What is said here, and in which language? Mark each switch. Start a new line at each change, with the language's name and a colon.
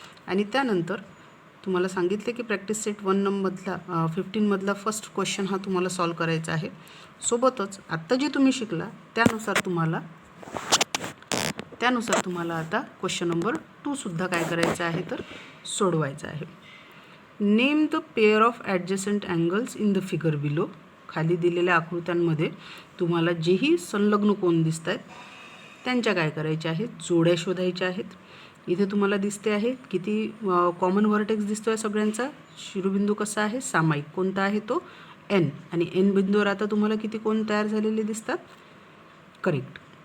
Marathi: आणि त्यानंतर तुम्हाला सांगितले की प्रॅक्टिस सेट 15 मधला फर्स्ट क्वेश्चन हा तुम्हाला सॉल्व करायचा आहे. सोबतच आत्ता जे तुम्ही शिकला त्यानुसार तुम्हाला आता क्वेश्चन नंबर 2 सुद्धा काय करायचं आहे? तर सोडवायचं आहे.
English: Name the pair of adjacent angles in the figure below.
Marathi: खाली दिलेल्या आकृत्यांमध्ये तुम्हाला जेही संलग्न कोन दिसत आहेत त्यांच्या काय करायच्या आहेत? जोड्या शोधायच्या आहेत. इथे तुम्हाला दिसते आहे किती कॉमन व्हर्टेक्स दिसतो आहे सगळ्यांचा. शिरोबिंदू कसा आहे? सामायिक. कोणता आहे तो? एन. आणि एन बिंदूवर आता तुम्हाला किती कोन तयार झालेले दिसतात? करेक्ट.